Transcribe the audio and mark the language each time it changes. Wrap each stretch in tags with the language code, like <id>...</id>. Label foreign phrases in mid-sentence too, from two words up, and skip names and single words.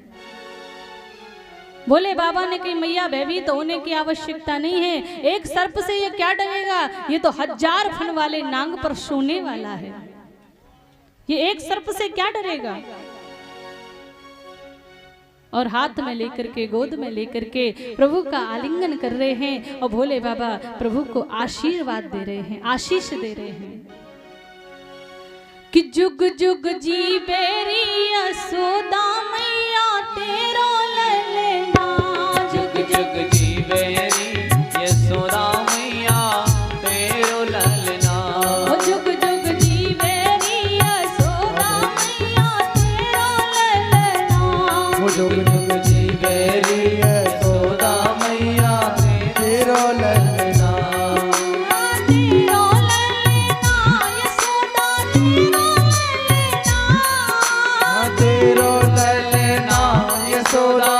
<hi>बोले बाबा ने कही मैया भयभीत होने की आवश्यकता नहीं है, एक सर्प से ये क्या डरेगा, ये तो 1000 फन वाले नांग पर सोने वाला है, ये एक सर्प से क्या डरेगा। और हाथ में लेकर के गोद में लेकर के प्रभु का आलिंगन कर रहे हैं और भोले बाबा प्रभु को आशीर्वाद दे रहे हैं, आशीष दे रहे हैं कि जुग जुग जी बेरी यशोदा मैया तेरो ललना। जुग जुग जी बेरी यशोदा मैया तेरो ललना। जुग जुग जी बेरी यशोदा मैया तेरो ललना। जुग जुग जी बेरी यशोदा मैया तेरो ललना। तेरो ललना यशोदा</hi>